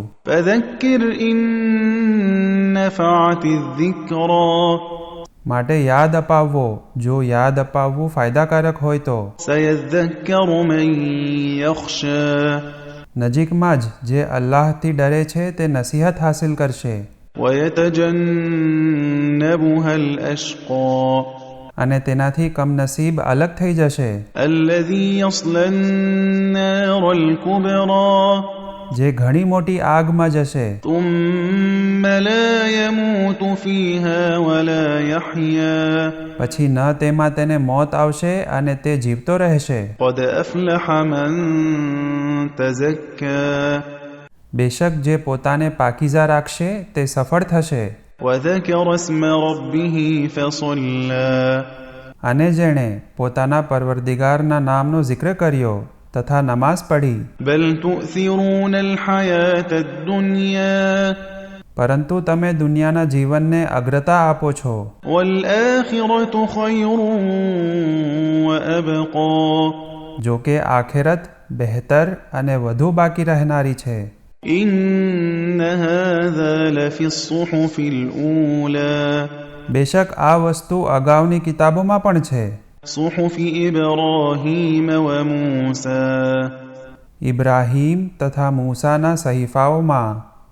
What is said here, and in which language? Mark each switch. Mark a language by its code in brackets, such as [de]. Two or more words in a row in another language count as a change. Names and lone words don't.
[ar] فذكر إن نفعت الذكرى. [gu] માટે યાદ અપાવવો, જો યાદ અપાવવું ફાયદાકારક હોય તો. [ar] سيذكر من يخشى. [gu] નજીકમાં જ જે અલ્લાહથી ડરે છે તે નસીહત હાસિલ કરશે. [ar] ويتجنبها الأشقى. [gu] અને તેનાથી કમનસીબ અલગ થઈ જશે. [ar] الذي يصلى النار الكبرى. [gu] જે ઘણી મોટી આગમાં જશે. [ar] ثم لا يموت فيها ولا يحيا. [gu] પછી ન તેમાં તેને મોત આવશે અને તે જીવતો રહેશે. [ar] قد أفلح من تزكى. [gu] બેશક જે પોતાને પાકીઝા રાખશે તે સફળ થશે. [ar] وذكر اسم ربه فصلى. [gu] અને જેણે પોતાના પરવરદિગારના નામનો જિક્ર કર્યો તથા નમાઝ પઢી. [ar] بل تؤثرون الحياة الدنيا. [gu] પરંતુ તમે દુનિયાના જીવનને અગ્રતા આપો છો. [ar] والآخرة خير وأبقى. [gu] જો કે આખેરત બહેતર અને વધુ બાકી રહેનારી છે. [ar] إن هذا لفي الصحف الأولى. [gu] બેશક આ વસ્તુ અગાઉની કિતાબોમાં પણ છે. [ar] صحف إبراهيم وموسى. [gu] ઇબ્રાહીમ તથા મૂસાના સહીફાઓમાં.